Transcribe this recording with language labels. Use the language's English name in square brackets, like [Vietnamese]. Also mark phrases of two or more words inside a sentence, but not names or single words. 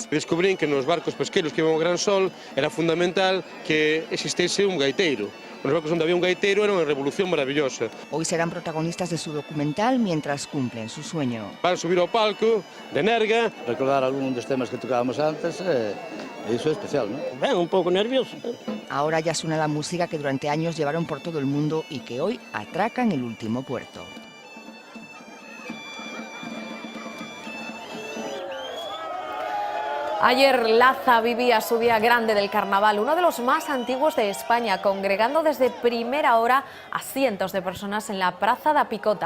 [Galician] Descubrín que nos barcos pesqueros que iban ao Gran Sol era fundamental que existese un gaiteiro. Os barcos onde había un gaiteiro era unha revolución maravillosa. [Spanish] Hoy serán protagonistas de su documental mientras cumplen su sueño. [Galician] Van subir ao palco de Nerga. Recordar algún dos temas que tocábamos antes, iso é especial, non? Ben, un pouco nervioso. [Spanish] Ahora ya suena la música que durante años llevaron por todo el mundo y que hoy atraca en el último puerto. Ayer Laza vivía su día grande del carnaval, uno de los más antiguos de España, congregando desde primera hora a cientos de personas en la Praza da Picota.